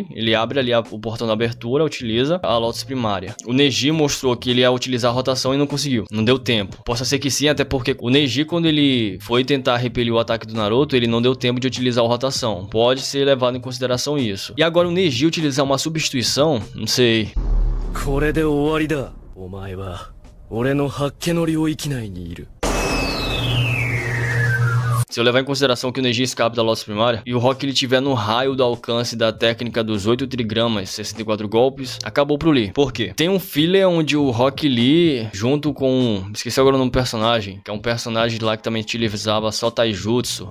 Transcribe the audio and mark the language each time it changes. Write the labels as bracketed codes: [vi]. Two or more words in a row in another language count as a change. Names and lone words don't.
[pt] Ele abre ali o portão da abertura, utiliza a Lotus primária. O Neji mostrou que ele ia utilizar a rotação e não conseguiu. Não deu tempo. Possa ser que sim, até porque o Neji, quando ele foi tentar repelir o ataque do Naruto, ele não deu tempo de utilizar a rotação. Pode ser levado em consideração isso. E agora o Neji utilizar uma substituição, não sei. [ja] これで終わりだ。お前は俺の発見の領域内にいる。 [pt] Se eu levar em consideração que o Neji escapa da Lotus primária e o Rock ele tiver no raio do alcance da técnica dos 8 trigramas, 64 golpes, acabou pro Lee. Por quê? Tem um filler onde o Rock Lee, junto com... esqueci agora o nome do personagem, que é um personagem lá que também utilizava só Taijutsu.